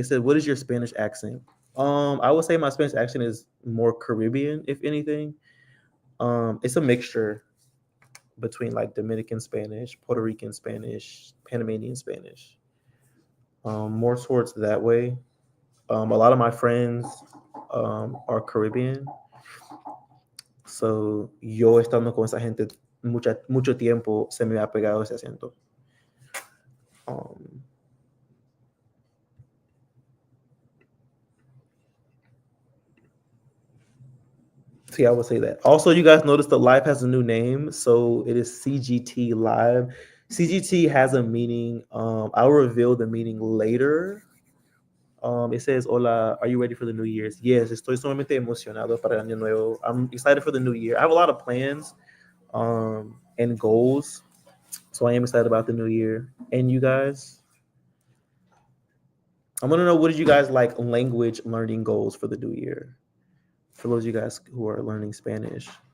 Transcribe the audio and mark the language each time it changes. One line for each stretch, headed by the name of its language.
English: It said, what is your Spanish accent? I would say my Spanish accent is more Caribbean, if anything. It's a mixture between like Dominican Spanish, Puerto Rican Spanish, Panamanian Spanish. More towards that way. A lot of my friends are Caribbean.
Spanish: So yo estando con esa gente mucho tiempo se me ha pegado ese acento.
English: So yeah, I would say that. Also, you guys notice the live has a new name. So it is CGT Live. CGT has a meaning. I'll reveal the meaning later. It says, hola, are you ready for the New Year's?
Spanish: Yes, estoy sumamente emocionado para el año nuevo.
English: I'm excited for the new year. I have a lot of plans and goals. So I am excited about the new year. And you guys? I want to know, what did you guys like language learning goals for the new year? For those of you guys who are learning Spanish.